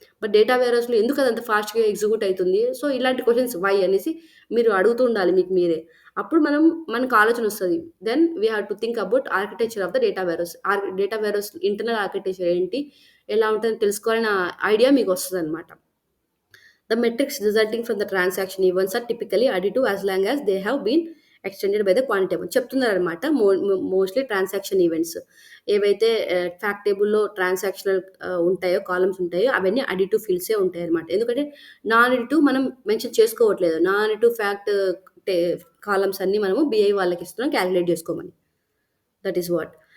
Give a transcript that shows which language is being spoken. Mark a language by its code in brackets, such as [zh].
[te] But data వేరస్లో ఎందుకు అది అంత ఫాస్ట్గా ఎగ్జిక్యూట్ అవుతుంది? సో ఇలాంటి క్వశ్చన్స్ వై అనేసి మీరు అడుగుతూ ఉండాలి మీకు మీరే. అప్పుడు మనకు ఆలోచన వస్తుంది. [en] Then we have to think about architecture of the data warehouse. [te] Data warehouse internal architecture ఏంటి, ఎలా ఉంటుందని తెలుసుకోవాలన్న ఐడియా మీకు వస్తుంది అనమాట. [en] The metrics resulting from the transaction events are typically additive as long as they have been extended by the quantity table [te] చెప్తున్నారనమాట. Mostly transaction events ఏవైతే fact టేబుల్లో ట్రాన్సాక్షనల్ ఉంటాయో కాలమ్స్ ఉంటాయో అవన్నీ అడిటివ్ ఫీల్డ్సే ఉంటాయి అనమాట. ఎందుకంటే నాన్ అడిటివ్ మనం మెన్షన్ చేసుకోవట్లేదు. నాన్ అడిటివ్ ఫ్యాక్ట్ కాలమ్స్ అన్నీ మనము బిఐ వాళ్ళకి ఇస్తున్నాం క్యాలిక్యులేట్ చేసుకోమని. [en] That is what.